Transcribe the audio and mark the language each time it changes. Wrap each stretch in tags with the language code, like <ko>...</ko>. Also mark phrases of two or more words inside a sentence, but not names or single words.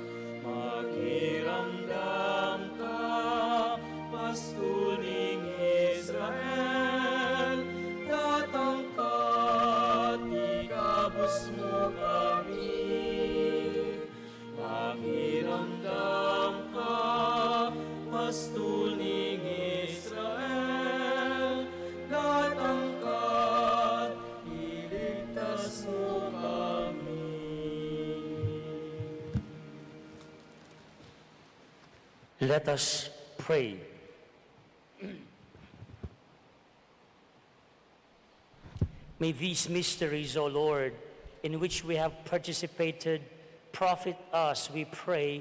<pam>Makiramdam ka, pastol ning Israel, datang ka, ikabos mo kami. Makiramdam ka, pastol ning Israel, datang ka, iligtas mo kami.</pam> <en>Let us pray. May these mysteries, O Lord, in which we have participated, profit us, we pray.</en>